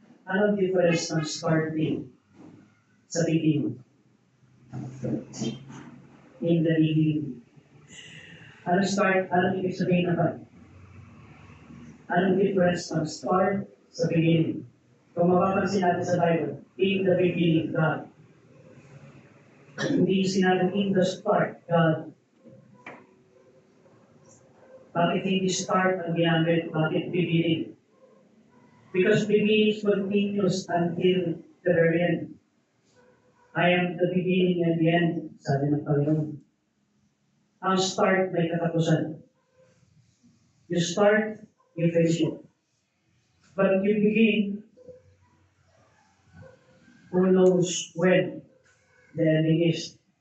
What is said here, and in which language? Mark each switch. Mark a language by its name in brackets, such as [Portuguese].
[Filipino] Anong difference ng starting sa beginning? [English] In the beginning. [Filipino] Anong ibig sabihin naman? Anong difference ng start sa beginning? Kung mapapansin natin sa Bible, [English] in the beginning, God. [Filipino] Hindi sinabi [English] in the start, God. [Filipino] Bakit hindi start ang ginamit? Bakit beginning? [English] Because beginning continues until the very end. I am the beginning and the end, [Filipino] sabi ng Panginoon. Ang start may katapusan. [English] You start, you finish it. But you begin, who knows when the ending is.